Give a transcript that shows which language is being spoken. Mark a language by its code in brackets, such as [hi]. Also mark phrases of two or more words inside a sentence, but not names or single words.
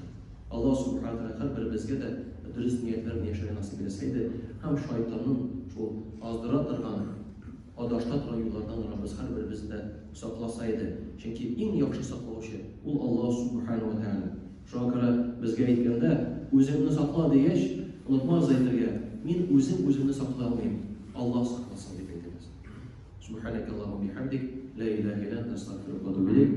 [uz] Alloh [ar] سبحانه وتعالى [uz] bizga de durust niyatlarni yashashni nasib etsaydi, ham shaytonning shu ozdira turgan adashda turgan yo'llardan Rabbimiz har birimizni saqlasaydi. Chunki eng yaxshi saqlovchi u Alloh [ar] سبحانه وتعالى. [uz] Shunga ko'ra bizga aytganda, o'zingni saqla deyish, unutmaz aytirgan. Men o'zimni saqlay olmayman. Alloh saqlasin deb aytamiz. [ar] سبحانك اللهم بحمدك لا إله إلا أنت أستغفرك وأتوب إليك.